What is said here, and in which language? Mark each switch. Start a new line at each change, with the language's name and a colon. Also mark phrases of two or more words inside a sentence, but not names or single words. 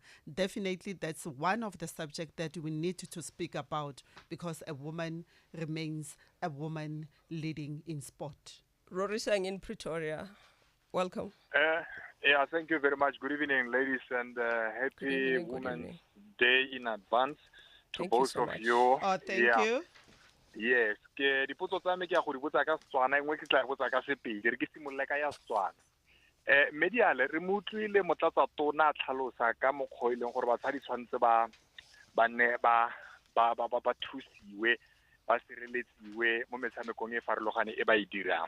English: Definitely, that's one of the subjects that we need to speak about, because a woman remains a woman leading in sport. Rory Sang in Pretoria. Welcome. Yeah, thank you very much. Good evening, ladies, and happy Women's Day in advance to Thank both you so of much. you. Oh, thank you. Yes.
Tswana: Ke dipotso tsa me ke a go di botsa ka Setswana, engwe ke tla go botsa ka Sepedi. Re ke simolola ka ya Setswana. Mediale re mo utlwile motlatsa tona a tlhalosa ka mokgwa ile gore batsadi tshwantse ba thusiwe, ba sireletsiwe mo metshamekong e farologane e ba e dirang.